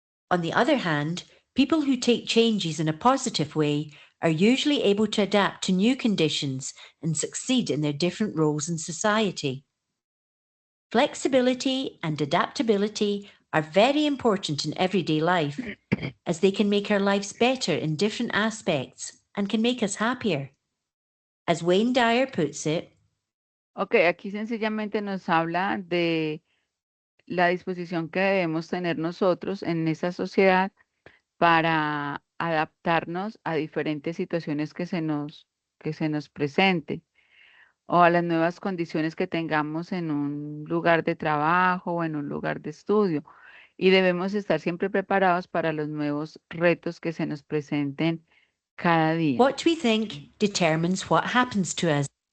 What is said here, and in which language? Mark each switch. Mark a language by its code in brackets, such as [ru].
[en] On the other hand, people who take changes in a positive way are usually able to adapt to new conditions and succeed in their different roles in society. Flexibility and adaptability are very important in everyday life, as they can make our lives better in different aspects and can make us happier. As Wayne Dyer puts it, [es] Ok, aquí sencillamente nos habla de la disposición que debemos tener nosotros en esa sociedad para adaptarnos a diferentes situaciones que se nos presenten o a las nuevas condiciones que tengamos en un lugar de trabajo o en un lugar de estudio. Y debemos estar siempre preparados para los nuevos retos que se nos presenten cada día. [en] what we think determines what happens to us.